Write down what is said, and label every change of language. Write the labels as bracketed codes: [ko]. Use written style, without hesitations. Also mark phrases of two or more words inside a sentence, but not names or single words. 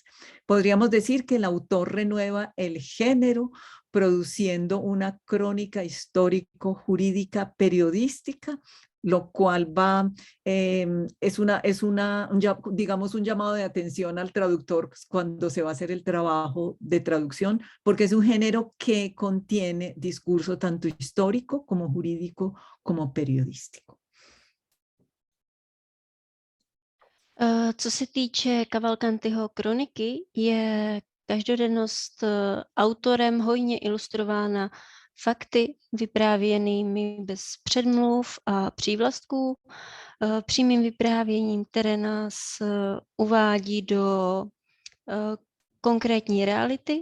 [es] Podríamos decir que el autor renueva el género produciendo una crónica histórico-jurídica periodística, lo cual digamos un llamado de atención al traductor cuando se va a hacer el trabajo de traducción, porque es un género que contiene discurso tanto histórico como jurídico como periodístico. [cs] Co se týče Cavalcantiho kroniky, je každodennost autorem hojně ilustrována fakty vyprávěnými bez předmluv a přívlastků, přímým vyprávěním, které nás uvádí do konkrétní reality.